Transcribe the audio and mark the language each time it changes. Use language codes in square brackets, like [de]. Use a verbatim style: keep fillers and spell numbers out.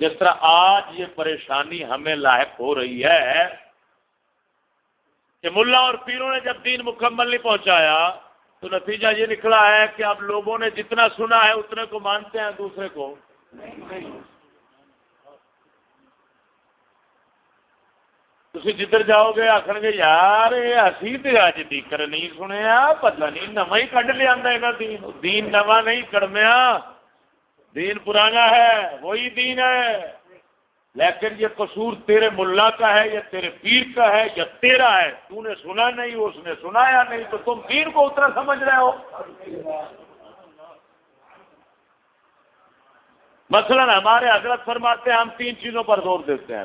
[ur] جس طرح آج یہ پریشانی ہمیں لاحق ہو رہی ہے کہ ملا اور پیروں نے جب دین مکمل نہیں پہنچایا، تو نتیجہ یہ نکلا ہے کہ اب لوگوں نے جتنا سنا ہے اتنے کو مانتے ہیں، دوسرے کو. [pa] ਤੁਸੀਂ ਜਿੱਧਰ ਜਾਓਗੇ ਆਖਣਗੇ ਯਾਰ ਇਹ ਅਸੀਂ ਤੇ ਅੱਜ ਟੀਕਰ ਨਹੀਂ ਸੁਣਿਆ, ਪਤਾ ਨਹੀਂ ਨਵਾਂ ਹੀ ਕੱਢ ਲਿਆਂਦਾ ਇਹਨਾਂ ਦੀਨ. ਦੀਨ ਨਵਾਂ ਨਹੀਂ ਕੜਮਿਆ, ਦੀਨ ਪੁਰਾਣਾ ਹੈ, [ur] وہی دین ہے. لیکن یہ قصور تیرے ملا کا ہے یا تیرے پیر کا ہے یا تیرا ہے، تو نے سنا نہیں، اس نے سنایا نہیں، تو تم دین کو اتنا سمجھ رہے ہو. مثلاً ہمارے حضرت فرماتے ہیں ہم تین چیزوں پر زور دیتے ہیں.